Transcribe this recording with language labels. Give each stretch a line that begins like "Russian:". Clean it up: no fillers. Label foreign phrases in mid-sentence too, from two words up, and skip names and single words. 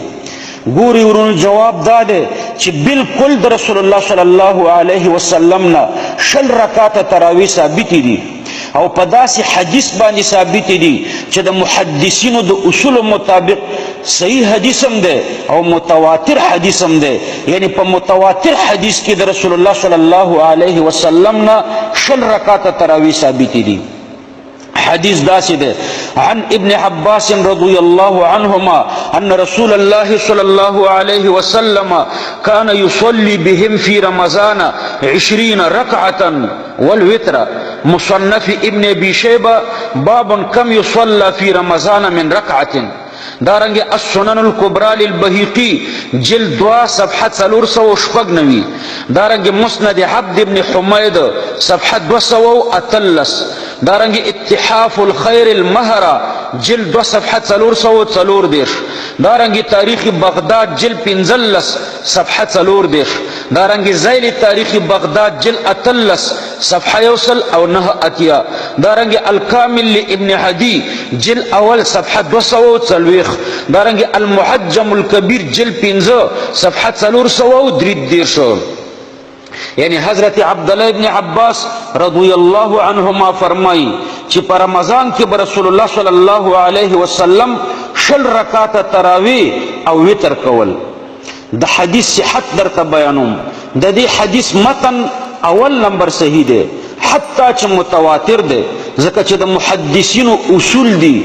Pashto: ګوري ورونو جواب دا دی چې بالکل د رسول الله
Arabic: صلی الله علیه وسلم
Pashto: نه 10 رکعات تراویح ثابت دي او په داسې حدیث باندې ثابت دي چې د محدثینو د اصول مطابق صحیح حدیث هم ده او متواتر حدیث هم ده. یعنی په متواتر حدیث کې د رسول الله
Arabic: صلی الله علیه وسلم
Pashto: نه 10 رکعات تراویح ثابت دي. حدیث داسې ده
Arabic: عن ابن عباس رضی الله عنهما ان رسول الله صلی الله علیه وسلم كان يصلي بهم في رمضان 20 ركعة والوتر. مصنف ابن ابي شيبه باب كم يصلى في رمضان من ركعة.
Pashto: دارنگی السنن الكبرى للبهقي جلد 2 صفحه 490. دارنگی مسند عبد ابن حمید صفحه 213. دارنگی اتحاف الخير المهرة جلد 2 صفحه 414. دارنگی تاریخ بغداد جلد 15 صفحه 14. دارنگی زیل تاریخ بغداد جلد 18 صفحه 109. دارنگی الکامل لابن عدی جلد اول صفحه 240. دارنگی المحجم الكبیر جلد 15 صفحه 433. یعنی حضرت عبداللہ ابن عباس
Arabic: رضی اللہ عنہما
Pashto: فرمائی چې په رمضان کې رسول الله
Arabic: صلی الله علیه وسلم
Pashto: 10 رکعات تراویح او وتر کول. د حدیث صحت درته بیانوم. د دې حدیث متن اول نمبر صحیح دی حتی چې متواتر دی، ځکه چې د محدثینو اصول دي.